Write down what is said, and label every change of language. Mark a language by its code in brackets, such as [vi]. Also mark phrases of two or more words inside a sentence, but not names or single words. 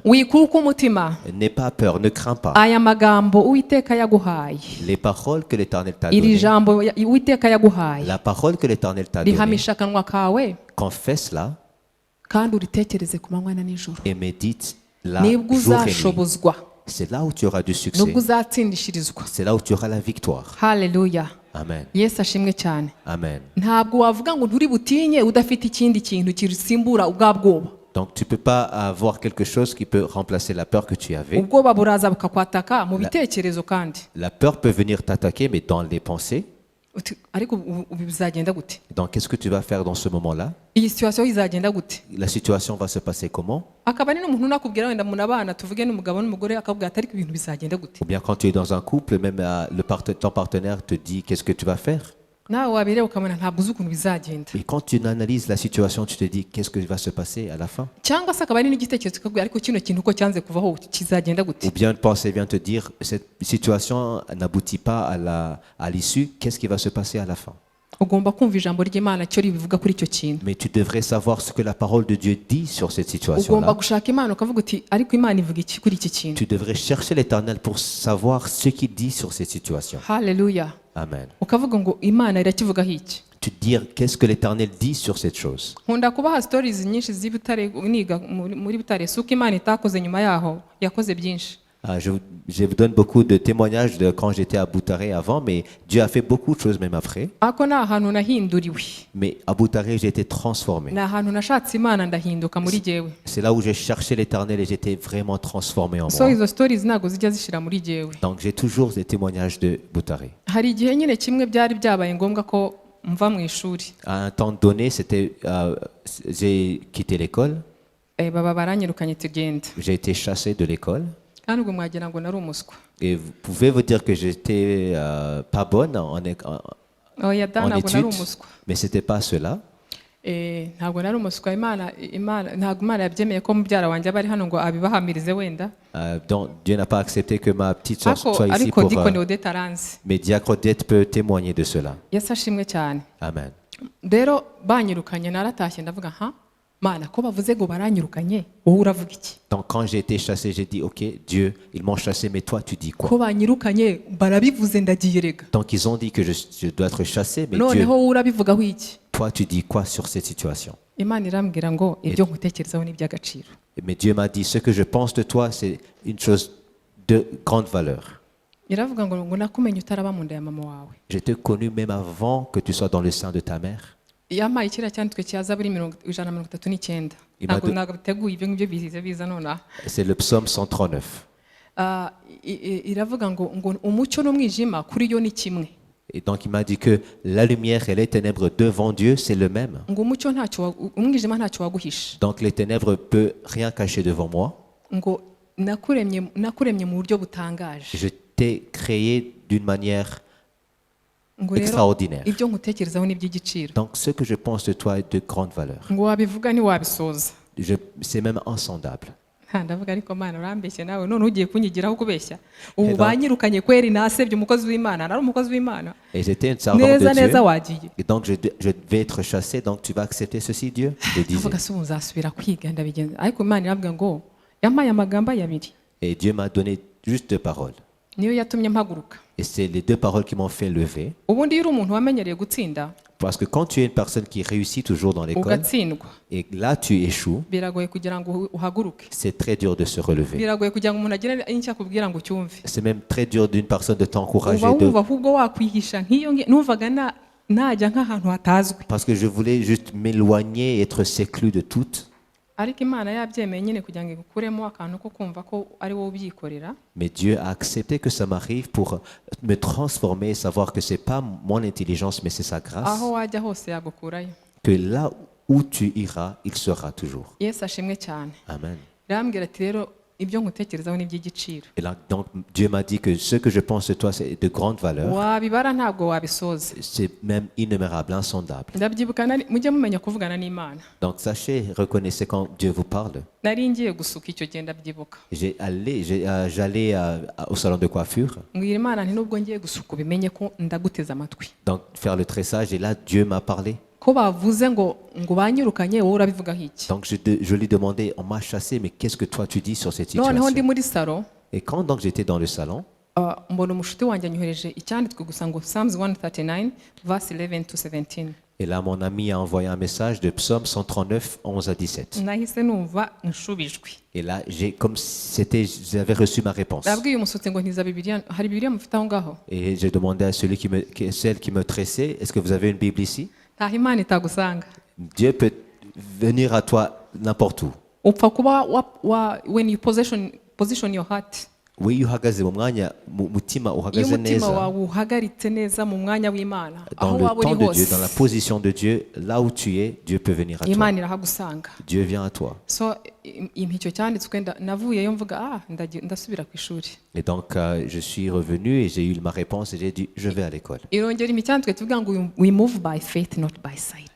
[fr] N'aie pas peur, ne crains pas. Les paroles que l'Éternel t'a données, la parole que l'Éternel t'a donnée, confesse-la et médite là jour et nuit. C'est là où tu auras du succès. C'est là où tu auras la victoire. Hallelujah. Amen. [rw] Yesu ashimwe cyane. [fr] Amen. [rw] Ntabwo wavuga ngo nturi butinye udafite ikindi kintu kirisimbura ubwa bwoba. [fr] Donc tu peux pas avoir quelque chose qui peut remplacer la peur que tu avais. [rw] Ubwoba buraza bukakwataka mu bitekerezo kandi. [fr] La peur peut venir t'attaquer mais dans les pensées. [rw] Ariko bizagenda gute? [fr] Donc qu'est-ce que tu vas faire dans ce moment-là? [rw] Iyi situation izagenda gute? [fr] La situation va se passer comment? [rw] Akaba ni n'umuntu nakubwira wenda munabana tuvuge n'umugabo n'umugore akabwira atari ibintu bizagenda gute? [fr] Ou bien quand tu es dans un couple, même ton partenaire te dit qu'est-ce que tu vas faire? [rw] nawe wabireba ukabona ntabwo uzi ukuntu bizagenda [fr] Et quand tu analyses la situation, tu te dis qu'est-ce que va se passer à la fin? [rw] cyangwa se akaba ari n'igitekerezo kikabwira ariko kino kintu uko cyanze kuvaho kizagenda gute [fr] Ou bien une pensée vient te dire cette situation n'aboutit pas à l'issue, qu'est-ce qui va se passer à la fin? [rw] ugomba kumva ijambo ry'Imana cyo ribivuga kuri icyo kintu [fr] Mais tu devrais savoir ce que la parole de Dieu dit sur cette [rw] ugomba [fr] situation-là. [rw] gushaka Imana ukavuga uti ariko Imana ivuga iki kuri iki kintu [fr] Tu devrais chercher l'Éternel pour savoir ce qu'il dit sur cette situation. [rw] haleluya [fr] Amen. [rw] ukavuga ngo Imana irakivugaho iki [fr] Tu te dire qu'est-ce que l'Éternel dit sur cette chose. [rw] nkunda kubaha stories nyinshi z'ibutare niga muri Butare suko Imana itakoze nyuma yaho yakoze byinshi [fr] Je vous donne beaucoup de témoignages de quand j'étais à Boutaré avant, mais Dieu a fait beaucoup de choses même après. [rw] ako ni ahantu nahinduriwe [fr] Mais à Boutaré, j'ai été transformé. [rw] ni ahantu nashatse Imana ndahinduka muri jyewe [fr] C'est là où j'ai cherché l'Éternel et j'étais vraiment transformé en so moi. [rw] izo stories ntabwo zijya zishira muri jyewe [fr] Donc j'ai toujours des témoignages de Boutaré. [rw] hari igihe nyine kimwe byari byabaye ngombwa ko mva mu ishuri [fr] À un temps donné, j'ai quitté l'école, [rw] baba baranyirukanye tugenda [fr] j'ai été chassé de l'école. [rw] kandi ubwo mwagira ngo nari umuswa [fr] Et vous pouvez vous dire que j'étais pas bonne [rw] oya da [fr] en [rw] ntabwo nari [fr] études, [rw] umuswa [fr] mais c'était pas cela. [rw] ntabwo nari umuswa ntabwo Imana yabyemeye ko mubyara wanjye aba ari hano ngo abibahamirize wenda [fr] Donc Dieu n'a pas accepté que ma petite soeur soit ici [rw] ariko [fr] pour... [rw] dikoni Odette aranzi [fr] mais Diacre Odette peut témoigner de cela. [rw] yesu ashimwe cyane [fr] Amen. [rw] rero banyirukanye naratashye ndavuga Mana ko bavuze ngo baranyirukanye wowe uravuga iki [fr] Donc quand j'ai été chassé, j'ai dit, ok, Dieu, ils m'ont chassé, mais toi, tu dis quoi? [rw] ko banyirukanye barabivuze ndagiye rega [fr] Donc ils ont dit que je dois être chassé, mais Dieu, [rw] noneho wowe urabivugaho iki [fr] toi, tu dis quoi sur cette situation? [rw] Imana irambwira ngo ibyo nkutekerezaho ni iby'agaciro [fr] Mais Dieu m'a dit, ce que je pense de toi, c'est une chose de grande valeur. [rw] iravuga ngo nakumenye utaraba mu nda ya mama wawe [fr] Je t'ai connu même avant que tu sois dans le sein de ta mère. [rw] yampaye kiriya cyanditswe cya Zaburi 139 ntabwo biteguye ibyo ngibyo biza nonaha [fr] C'est le psaume 139. [rw] iravuga ngo umucyo n'umwijima kuri yo ni kimwe [fr] Et donc il m'a dit que la lumière et les ténèbres devant Dieu, c'est le même. [rw] ngo umucyo umwijima ntacyo waguhisha [fr] Donc les ténèbres ne peuvent rien cacher devant moi. [rw] ngo nakuremye mu buryo butangaje [fr] Je t'ai créé d'une manière [rw] ngo rero [fr] extraordinaire. [rw] ibyo nkutekerezaho ni iby'igiciro [fr] Donc ce que je pense de toi est de grande valeur. [rw] ngo wabivuga ntiwabisoza [fr] C'est même insondable. [rw] ndavuga ariko Mana urambeshye nawe none ugiye kunyigiraho kubeshya ubu banyirukanye kweri nasebye umukozi w'Imana nari umukozi w'Imana [fr] Et j'étais une servante de [rw] neza [fr] Dieu. [rw] wagiye [fr] Et donc je devais être chassé. Donc tu vas accepter ceci, Dieu? Je disais. [rw] ndavuga se ubu nzasubira kwiga ndabigenza ariko Imana iravuga ngo yampaye amagambo abiri [fr] Et Dieu m'a donné juste 2 paroles. [rw] niyo yatumye mpaguruka [fr] Et c'est les 2 paroles qui m'ont fait lever. [rw] ubundi iyo uri umuntu wamenyereye gutsinda [fr] Parce que quand tu es une personne qui réussit toujours dans l'école, [rw] ugatsindwa [fr] et là tu échoues, [rw] biragoye kugira ngo uhaguruke [fr] c'est très dur de se relever. [rw] biragoye kugira ngo umuntu agire icyo akubwira ngo ucyumve [fr] C'est même très dur d'une personne de t'encourager. [rw] uba wumva ahubwo wakwihisha nk'iyo numvaga najya nk'ahantu hatazwi [fr] Parce que je voulais juste m'éloigner, être séclus de toutes. [rw] ariko Imana yabyemeye nyine kugira ngo igukuremo akantu ko kumva ko ari wowe ubyikorera [fr] Mais Dieu a accepté que ça m'arrive pour me transformer et savoir que c'est pas mon intelligence, mais c'est sa grâce. [rw] aho wajya hose yagukurayo [fr] Que là où tu iras, il sera toujours. [rw] yesu ashimwe cyane [fr] Amen. [rw] irambwira ati rero ibyo nkutekerezaho ni iby'igiciro [fr] Et là, donc, Dieu m'a dit que ce que je pense de toi, c'est de grande valeur. [rw] wabibara ntabwo wabisoza [fr] C'est même innomérable, insondable. [rw] ndabyibuka mujye mumenya kuvugana n'Imana [fr] Donc sachez, reconnaissez quand Dieu vous parle. [rw] nari ngiye gusuka icyo gihe ndabyibuka [fr] J'allais au salon de coiffure, [rw] mbwira Imana nti nubwo ngiye gusuka ubimenye ko ndaguteze amatwi [fr] donc faire le tressage, et là Dieu m'a parlé. [rw] ko bavuze ngo banyirukanye wowe urabivugaho iki [fr] Donc je lui demandais, on m'a chassé, mais qu'est-ce que toi tu dis sur cette [rw] noneho ndi [fr] situation? [rw] muri salo [fr] Et quand donc j'étais dans le salon, [rw] mbona umushuti wanjye anyohereje icyanditswe gusa ngo [en] Psalms 139 verse 11 to 17 [fr] et là mon ami a envoyé un message de Psaume 139, 11 à 17. [rw] nahise numva nshubijwe [fr] Et là, comme c'était, j'avais reçu ma réponse. [rw] nabwiye umusutsi ngo ntiza bibiliya hari bibiliya mufite aho ngaho [fr] Et j'ai demandé à celle qui me tressait, est-ce que vous avez une Bible ici? [rw] ntaho Imana itagusanga [fr] Dieu peut venir à toi n'importe où. [rw] upfa kuba [en] when you position your heart [fr] Oui, [rw] iyo uhagaze mu mwanya mutima iyo uhagaze umutima neza wawe uhagaritse neza mu mwanya w'Imana [fr] dans [rw] aho [fr] le [rw] waba uri [fr] temps de Dieu, [rw] hose [fr] dans la position de Dieu, là où tu es, Dieu peut venir à toi. [rw] Imana irahagusanga [fr] Dieu vient à toi. [rw] so icyo cyanditswe navuyeyo mvuga ndasubira ku ishuri. [fr] Et donc, je suis revenu et j'ai eu ma réponse et j'ai dit, je vais à l'école. [rw] irongera imicyanditswe tuvuga ngo [en] we move by faith not by sight.